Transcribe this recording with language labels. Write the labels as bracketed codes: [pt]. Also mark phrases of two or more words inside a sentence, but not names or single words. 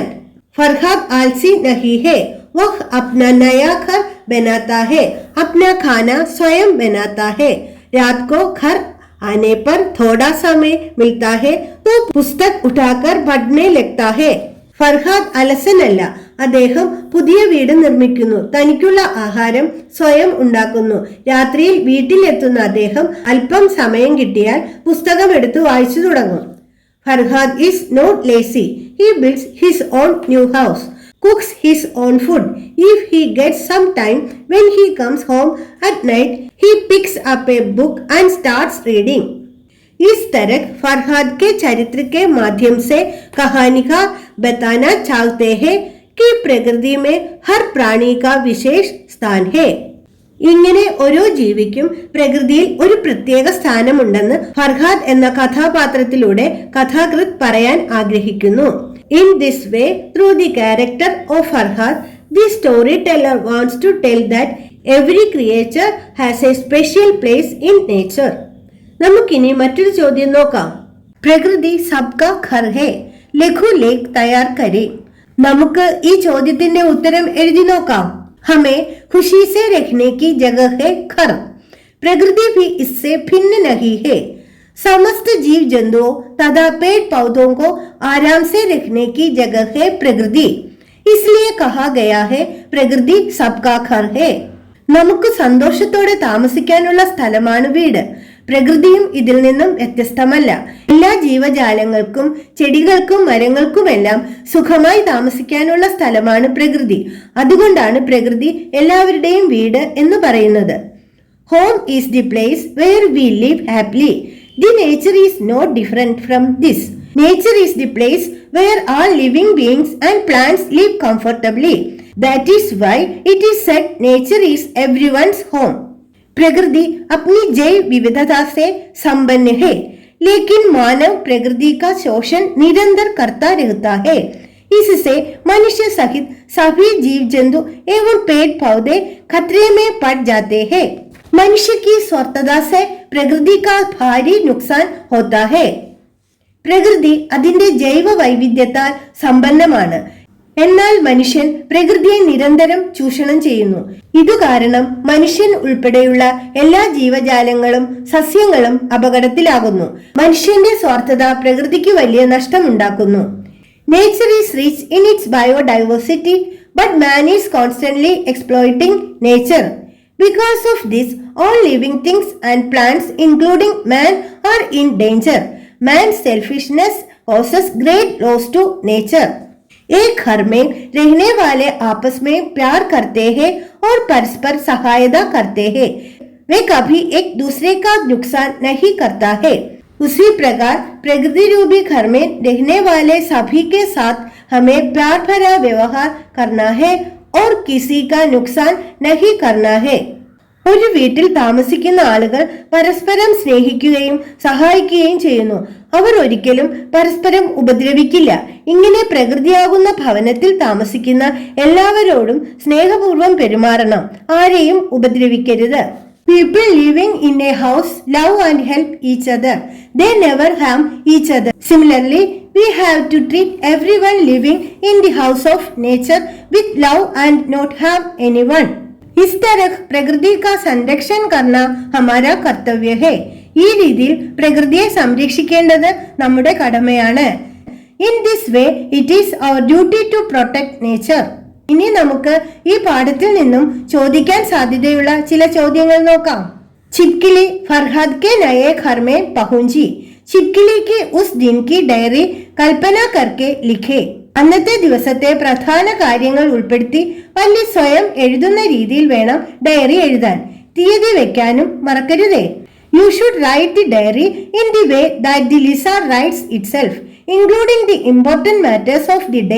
[hi] फरहाद आलसी नहीं है. वह अपना नया घर बनाता है. अपना खाना स्वयं बनाता है. रात को घर आने पर थोड़ा समय मिलता है तो पुस्तक उठाकर पढ़ने लगता है. [ml] ഫർഹാദ് അലസനല്ല. അദ്ദേഹം പുതിയ വീട് നിർമ്മിക്കുന്നു. തനിക്കുള്ള ആഹാരം സ്വയം ഉണ്ടാക്കുന്നു. രാത്രിയിൽ വീട്ടിലെത്തുന്ന അദ്ദേഹം അല്പം സമയം കിട്ടിയാൽ പുസ്തകം എടുത്ത് വായിച്ചു തുടങ്ങും. [en] Farhad is not lazy. He builds his own new house, cooks his own food. If he gets some time when he comes home at night, he picks up a book and starts reading. [hi] इस तरह फरहाद के चरित्र के माध्यम से कहानीकार बताना चाहते हैं कि प्रकृति में हर प्राणी का विशेष स्थान है. [ml] ഇങ്ങനെ ഓരോ ജീവിക്കും പ്രകൃതിയിൽ ഒരു പ്രത്യേക സ്ഥാനമുണ്ടെന്ന് ഫർഹാദ് എന്ന കഥാപാത്രത്തിലൂടെ കഥാകൃത്ത് പറയാൻ ആഗ്രഹിക്കുന്നു. [en] In this way, through the character of Farhad, The storyteller wants to tell that every creature has a special place in nature. [ml] നമുക്കിനി മറ്റൊരു ചോദ്യം നോക്കാം. [hi] प्रकृति सबका घर है, लघु लेख तैयार करें. [ml] നമുക്ക് ഈ ചോദ്യത്തിന്റെ ഉത്തരം എഴുതി നോക്കാം. [hi] हमें खुशी से रखने की जगह है घर. प्रकृति भी इससे भिन्न नहीं है. समस्त जीव जंतुओं तथा पेड़ पौधों को आराम से रखने की जगह है प्रकृति. इसलिए कहा गया है प्रकृति सबका घर है. [ml] നമുക്ക് സന്തോഷത്തോടെ താമസിക്കാനുള്ള സ്ഥലമാണ് വീട്. പ്രകൃതിയും ഇതിൽ നിന്നും വ്യത്യസ്തമല്ല. എല്ലാ ജീവജാലങ്ങൾക്കും ചെടികൾക്കും മരങ്ങൾക്കുമെല്ലാം സുഖമായി താമസിക്കാനുള്ള സ്ഥലമാണ് പ്രകൃതി. അതുകൊണ്ടാണ് പ്രകൃതി എല്ലാവരുടെയും വീട് എന്ന് പറയുന്നത്. [en] Home is the place where we live happily. The nature is not different from this. Nature is the place where all living beings and plants live comfortably. That is why it is said nature is everyone's home. [hi] प्रकृति अपनी जैव विविधता से संपन्न है, लेकिन मानव प्रकृति का शोषण निरंतर करता रहता है. इससे मनुष्य सहित सभी जीव जंतु एवं पेड़ पौधे खतरे में पड़ जाते हैं. मनुष्य की स्वार्थता से प्रकृति का भारी नुकसान होता है. [ml] പ്രകൃതി അതിന്റെ ജൈവ വൈവിധ്യത്താൽ സമ്പന്നമാണ്. എന്നാൽ മനുഷ്യൻ പ്രകൃതിയെ നിരന്തരം ചൂഷണം ചെയ്യുന്നു. ഇതുകാരണം മനുഷ്യൻ ഉൾപ്പെടെയുള്ള എല്ലാ ജീവജാലങ്ങളും സസ്യങ്ങളും അപകടത്തിലാകുന്നു. മനുഷ്യന്റെ സ്വാർത്ഥത പ്രകൃതിക്ക് വലിയ നഷ്ടമുണ്ടാക്കുന്നു. [en] Nature is rich in its biodiversity, but man is constantly exploiting nature. Because of this, all living things and plants, including man, are in danger. Man's selfishness causes great loss to nature. [hi] एक घर में रहने वाले आपस में प्यार करते हैं और परस्पर सहायता करते हैं. वे कभी एक दूसरे का नुकसान नहीं करता है. उसी प्रकार प्रकृति रूपी घर में रहने वाले सभी के साथ हमें प्यार भरा व्यवहार करना है और किसी का नुकसान नहीं करना है. [ml] ഒരു വീട്ടിൽ താമസിക്കുന്ന ആളുകൾ പരസ്പരം സ്നേഹിക്കുകയും സഹായിക്കുകയും ചെയ്യുന്നു. അവർ ഒരിക്കലും പരസ്പരം ഉപദ്രവിക്കില്ല. ഇങ്ങനെ പ്രകൃതിയാകുന്ന ഭവനത്തിൽ താമസിക്കുന്ന എല്ലാവരോടും സ്നേഹപൂർവ്വം പെരുമാറണം. ആരെയും ഉപദ്രവിക്കരുത്. [en] People living in a house love and help each other. They never harm each other. Similarly, we have to treat everyone living in the house of nature with love and not harm anyone. [hi] इस तरह प्रकृति का संरक्षण करना हमारा कर्तव्य है. [ml] ഈ രീതിയിൽ പ്രകൃതിയെ സംരക്ഷിക്കേണ്ടത് നമ്മുടെ കടമയാണ്. [en] In this way it is our duty to protect nature. [ml] ഇനി നമുക്ക് ഈ പാഠത്തിൽ നിന്നും ചോദിക്കാൻ സാധ്യതയുള്ള ചില ചോദ്യങ്ങൾ നോക്കാം. [hi] छिपकली फरहाद के नए घर में पहुंची. छिपकली की उस दिन की डायरी कल्पना करके लिखे. [ml] അന്നത്തെ ദിവസത്തെ പ്രധാന കാര്യങ്ങൾ ഉൾപ്പെടുത്തി വല്ലി സ്വയം എഴുതുന്ന രീതിയിൽ വേണം ഡയറി എഴുതാൻ. തീയതി വെക്കാനും മറക്കരുതേ. [en] You should write the diary in the way that the Lisa writes itself, including the important matters of the day.